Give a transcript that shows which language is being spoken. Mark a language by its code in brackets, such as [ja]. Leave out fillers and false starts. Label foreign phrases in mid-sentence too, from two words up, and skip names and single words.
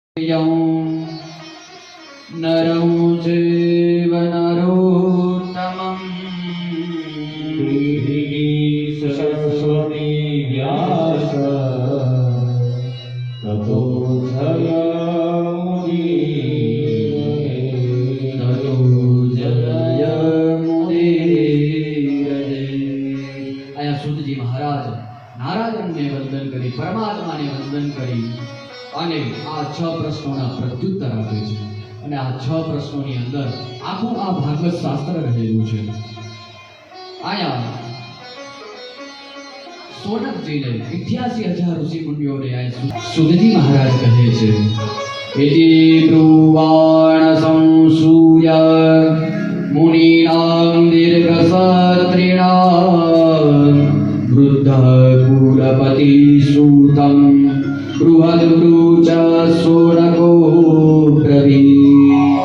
[sa] नरं चैव नरोत्तमं सरस्वती व्यास ततो [gu] આયા સૂતજી મહારાજ નારાયણને વંદન કરી પરમાત્માને વંદન કરી અને આ 6 પ્રશ્નોના પ્રત્યુત્તર આપે છે અને આ 6 પ્રશ્નોની અંદર આખું આ ભાગવત શાસ્ત્ર રહેલું છે। આયા સોનકજીને 88,000 ઋષિ મુનિઓને આ સુતજી મહારાજ કહે છે [sa] एति ब्रुवाण संसूय मुनिनां दीर्घसत्रिणां वृद्ध कुलपति सूतं बृहद्वृच सोनको ब्रवी।